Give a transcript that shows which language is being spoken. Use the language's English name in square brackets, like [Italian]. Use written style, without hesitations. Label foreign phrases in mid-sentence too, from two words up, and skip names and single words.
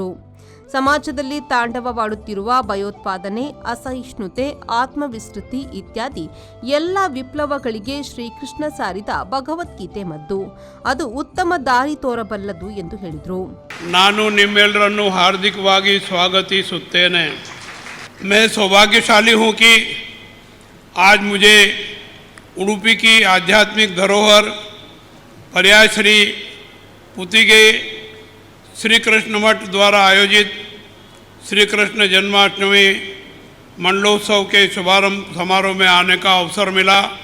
[Kannada] ಸಮಾಜದಲ್ಲಿ ತಾಂಡವವಾಡುತ್ತಿರುವ ಭಯೋತ್ಪಾದನೆ, ಅಸಹಿಷ್ಣುತೆ, ಆತ್ಮವಿಸ್ಮೃತಿ ಇತ್ಯಾದಿ ಎಲ್ಲ ವಿಪ್ಲವಗಳಿಗೆ ಶ್ರೀಕೃಷ್ಣ ಸಾರಿದ ಭಗವದ್ಗೀತೆ ಮದ್ದು. ಅದು ಉತ್ತಮ ದಾರಿ ತೋರಬಲ್ಲದು ಎಂದು ಹೇಳಿದರು. ನಾನು ನಿಮ್ಮೆಲ್ಲರನ್ನು ಹಾರ್ದಿಕವಾಗಿ ಸ್ವಾಗತಿಸುತ್ತೇನೆ. [Hindi] मैं सौभाग्यशाली हूँ कि आज मुझे उडुपी की आध्यात्मिक धरोहर पर्याय श्री पुतिगे श्री कृष्ण मठ द्वारा आयोजित श्री कृष्ण जन्माष्टमी मंडलोत्सव के शुभारंभ समारोह में आने का अवसर मिला.